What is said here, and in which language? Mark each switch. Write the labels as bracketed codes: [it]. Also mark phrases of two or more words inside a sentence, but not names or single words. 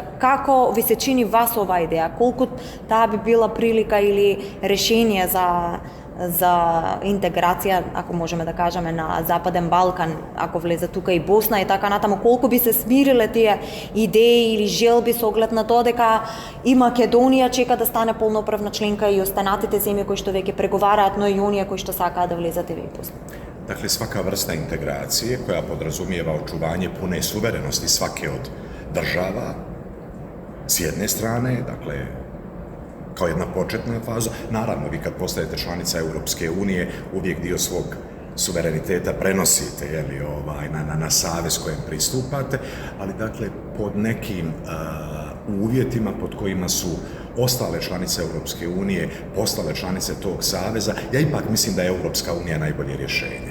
[mk] Како ви се чини вас оваа идеја? Колку таа би била прилика или решение за интеграција, ако можеме да кажеме, на Западен Балкан, ако влезе тука и Босна и така натаму, колку би се смириле тие идеи или желби со оглед на тоа дека и Македонија чека да стане полноправна членка и останатите земји кои што веќе преговараат, но и оние кои што сакаат да влезат и Босна? [hr] Dakle, svaka vrsta integracije koja podrazumijeva očuvanje pune suverenosti svake od država s jedne strane, dakle, kao jedna početna faza. Naravno, vi kad postajete članica Europske unije, uvijek dio svog suvereniteta prenosite na savez kojem pristupate, ali dakle pod nekim uvjetima pod kojima su ostale članice Europske unije postale članice tog saveza, ja ipak mislim da je Europska unija najbolje rješenje.